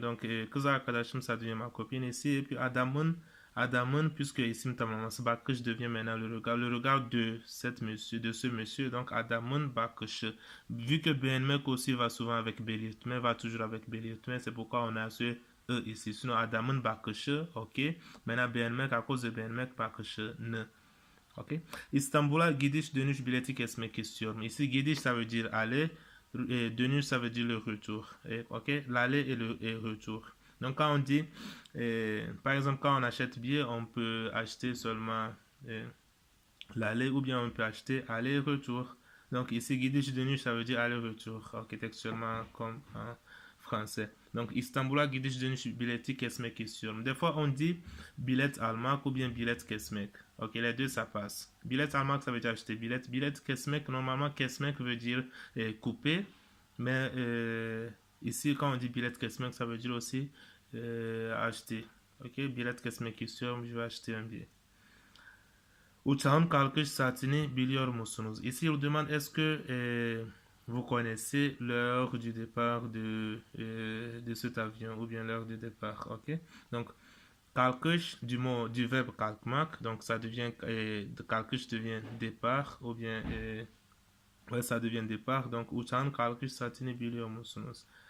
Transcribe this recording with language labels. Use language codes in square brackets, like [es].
[fr] Donc kız arkadaşım, ça devient ma copine ici. Et puis adamın, puisque isim tamlaması bakış devient maintenant le regard de ce monsieur. Donc [tr] adamın bakışı. [fr] Vu que beğenmek aussi va souvent avec belirtme, va toujours avec belirtme, c'est pourquoi on a ce e ici. Sinon [tr] adamın bakışı, [fr] ok. Maintenant beğenmek, à cause de beğenmek bakışı ne. Ok. [tr] İstanbul'a gidiş dönüş bileti kesmek istiyorum. [fr] Ici gidiş, ça veut dire aller. Et dönüş, ça veut dire le retour. Ok. L'aller et le retour. Donc quand on dit, par exemple, quand on achète billet, on peut acheter seulement l'aller ou bien on peut acheter aller-retour. Donc ici, [tr] gidiş dönüş, [fr] ça veut dire aller-retour, architectuellement comme en français. Donc [tr] İstanbul'a gidiş dönüş bileti kesmek istiyorum. [fr] Des fois on dit [tr] bilet almak [fr] ou bien [tr] bilet kesmek. [fr] Ok, les deux ça passe. Bilet almak, ça veut dire acheter bilet. Bilet kesmek, normalement kesmek veut dire couper. Mais ici, quand on dit bilet kesmek, ça veut dire aussi acheter. Ok, [tr] bilet kesmek istiyorum, [fr] je vais acheter un billet. [tr] Uçağın kalkış saatini biliyor musunuz? [fr] Ici, il demande est-ce que vous connaissez l'heure du départ de cet avion ou bien l'heure du départ. Ok? Donc, Kalkush, du verbe kalkmak, donc ça devient, de kalkush devient départ, ou bien, ouais, ça devient départ, donc [tr] uçağın kalkış saatini biliyor musunuz?